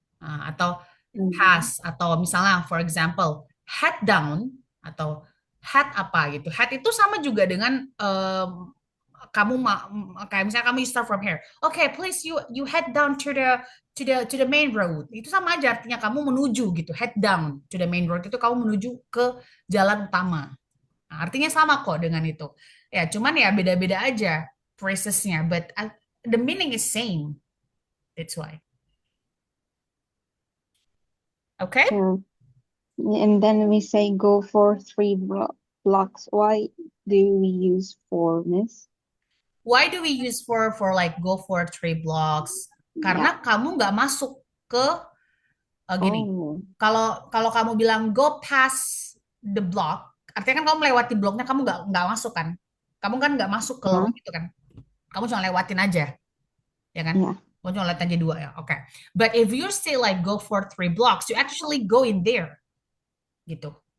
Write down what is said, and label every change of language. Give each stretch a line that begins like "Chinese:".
Indonesian: Nah, atau pass atau misalnya
English: for example head down
Indonesian: atau head apa gitu. Head itu sama juga dengan kamu kayak misalnya kamu
English: start from here. Okay, please you head down to the main road.
Indonesian: Itu sama aja artinya kamu menuju gitu. Head down to the main road itu kamu menuju ke jalan utama. Nah, artinya sama kok dengan itu. Ya, cuman ya beda-beda aja phrasesnya,
English: but the meaning is same. That's why. Okay? And then we say go for 3 blocks. Why do we use 4, Miss? Why do we use for like go for 3 blocks?
Indonesian: Karena kamu nggak masuk ke gini. Oh, Kalau kamu bilang
English: go past the block,
Indonesian: artinya kan kamu melewati bloknya, kamu nggak masuk kan? Kamu kan nggak masuk ke lorong itu kan? Kamu cuma lewatin aja, ya kan? yeah. Kamu cuma lewatin aja 2 ya, oke.
English: But if you say like go for 3 blocks, you actually go in there,
Indonesian: gitu.